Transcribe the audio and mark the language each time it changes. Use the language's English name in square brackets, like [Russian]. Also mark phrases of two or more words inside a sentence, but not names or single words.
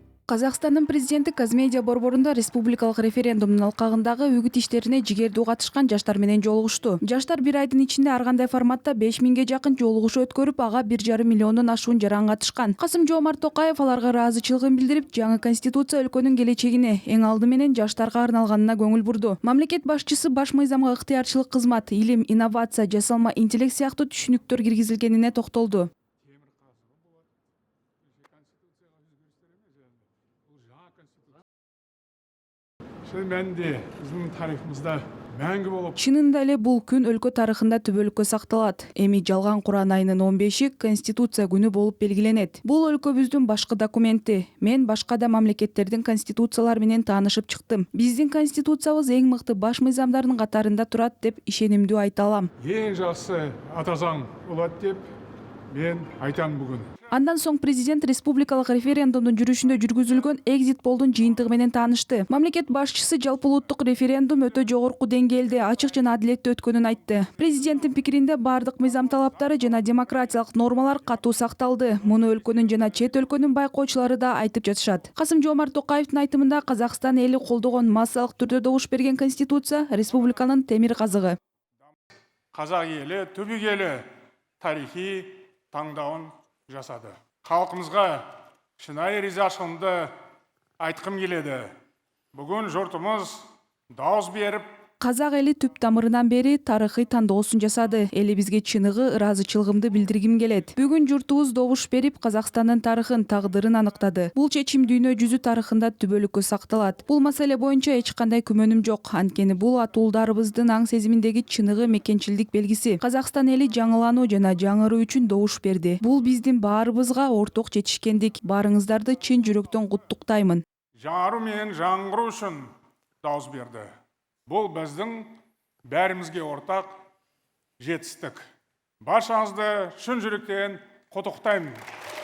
[Kazakh] Қазақстанның президенті [Kyrgyz] Казмедиа борборунда республикалык референдумдун алкагындагы үгүт иштерине жигердүү катышкан жаштар менен жолугушту. Жаштар бир айдын ичинде ар кандай форматта 5000ге жакын жолугушуу өткөрүп, ага 1,5 миллиондон ашуун жаран катышкан. Касым-Жомарт Токаев аларга ыраазычылыгын билдирип, жаңы конституция өлкөнүн келечегине, эң алды менен жаштарга арналганына көңүл бурду. Мамлекет башчысы баш мыйзамга ыктыярчылык кызмат, илим, инновация, жасалма интеллект сыяктуу түшүнүктөр киргизилгенине токтолду. [Kazakh] Шын мәнінде біздің тарихымызда мәңгі болып. [Kyrgyz] Чынында эле бул күн өлкө тарыхында түбөлүккө сакталат. Эми жалган Куран айынын 15-и Конституция күнү болуп белгиленет. Бул өлкөбүздүн башкы документи. Мен башка да мамлекеттердин конституциялары менен таанышып чыктым. Биздин конституциябыз эң мыкты баш мыйзамдардын катарында турат деп ишенимдүү айта алам. [Kazakh] Ең жақсы ата заң болады деп мен айтам бүгүн. [Kyrgyz] Андан соң президент республикалык референдумдун жүрүшүндө жүргүзүлгөн экзит полдун жыйынтыгы менен таанышты. Мамлекет башчысы жалпы улуттук референдум өтө жогорку деңгээлде ачык жана адилеттүү өткөнүн айтты. Президенттин пикиринде бардык мыйзам талаптары жана демократиялык нормалар катуу сакталды. Муну өлкөнүн жана чет өлкөнүн байкоочулары да айтып жатышат. Касым-Жомарт Токаевдин айтымында Казакстан эли колдогон массалык түрдө добуш берген конституция республиканын темир казыгы. [Kazakh] Қазақ елі түбегейлі тарихи таңдауын жасады. Халқымызға шынайы ризашылығымды айтқым келеді. Бүгін жұртымыз дауыс беріп, [Kyrgyz] Казак эли түп тамырынан бери тарыхый тандоосун жасады. Элибизге чыныгы ыраазычылыгымды билдиргим келет. Бүгүн журтубуз добуш берип, Казакстандын тарыхын, тагдырын аныктады. Бул чечим дүйнө жүзү тарыхында түбөлүккө сакталат. Бул маселе боюнча эч кандай күмөнүм жок. Анткени бул атуулдарыбыздын аң сезиминдеги чыныгы мекенчилдик белгиси. Казакстан эли жаңылануу жана жаңыруу үчүн добуш берди. Бул биздин баарыбызга орток жетишкендик. Баарыңыздарды чын жүрөктөн куттуктаймын. [Kazakh] жаңару мен жаңғыру үшін дауыс берді. Бұл біздің бәрімізге ортақ жетістік. Баршаңызды шын жүректен құттықтаймын.